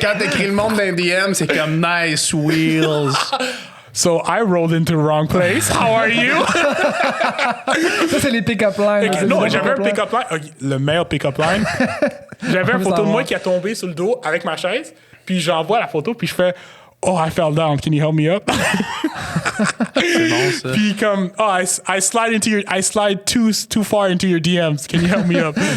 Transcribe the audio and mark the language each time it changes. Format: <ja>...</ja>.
<fr>Quand t'écris le monde d'un DM, c'est comme</fr> <en>nice wheels. So I rolled into the wrong place. How are you?</en> <fr>Ça, c'est les pick-up lines. Okay, non, j'avais un pick-up line. Okay, le meilleur pick-up line. J'avais une photo de moi qui a tombé sur le dos avec ma chaise. Puis j'envoie la photo, puis je fais</fr> <en>Oh, I fell down. Can you help me up?</en> <fr>C'est bon, ça. Puis comme</fr> <en>Oh, I slide too far into your DMs. Can you help me up?</en>